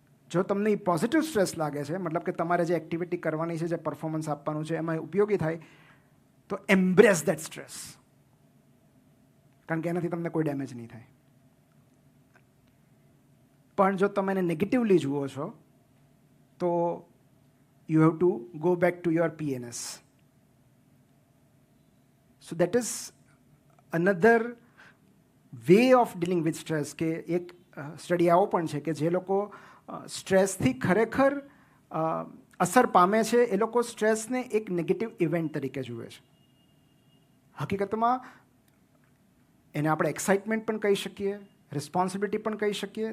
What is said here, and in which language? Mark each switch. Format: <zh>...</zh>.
<gu>જો તમને positive stress લાગે છે, મતલબ કે તમારે જે એક્ટિવિટી કરવાની છે, જે પરફોર્મન્સ આપવાનું છે એમાં ઉપયોગી થાય, તો</gu> <en>embrace that stress,</en> <gu>કારણ કે એનાથી તમને કોઈ ડેમેજ નહીં થાય. પણ જો તમે એને નેગેટિવલી જુઓ છો તો</gu> <en>you have to go back to your PNS. So that is another way of dealing with stress.</en> <gu>કે એક સ્ટડી આવો પણ છે કે જે લોકો સ્ટ્રેસથી ખરેખર અસર પામે છે એ લોકો સ્ટ્રેસને એક નેગેટિવ ઇવેન્ટ તરીકે જુએ છે. હકીકતમાં એને આપણે એક્સાઇટમેન્ટ પણ કહી શકીએ, રિસ્પોન્સિબિલિટી પણ કહી શકીએ.</gu>